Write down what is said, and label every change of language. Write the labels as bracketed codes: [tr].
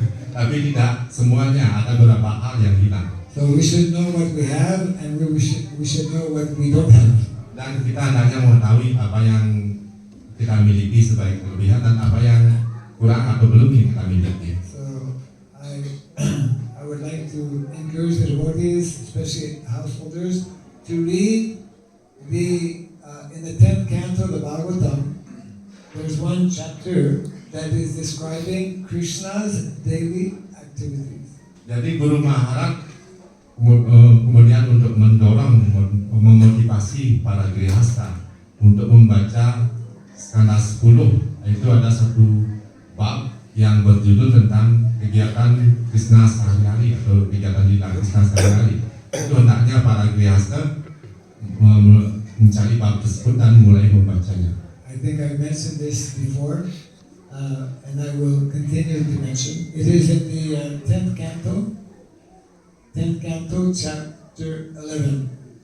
[id] Tapi tidak semuanya, ada beberapa hal yang hilang. [en] So we should know what we have, and we should know what we don't have. [id] Dan kita hendaknya mengetahui apa yang kita miliki sebagai kelebihan dan apa yang kurang atau belum kita miliki. [en] So I would like to encourage the devotees, especially householders, to read in the 10th canto of the Bhagavatam. There's one chapter that is describing Krishna's daily activities. [id] Jadi Guru Maharaj kemudian untuk mendorong, memotivasi para grihasta untuk membaca skanda 10, itu ada satu bab yang berjudul tentang kegiatan Krishna sehari-hari atau kegiatan lila Krishna sehari-hari. Itu hendaknya para grihasta mencari bab tersebut dan mulai membacanya. [en] I think I mentioned this before, and I will continue to mention. It is in the 10th canto, chapter 11.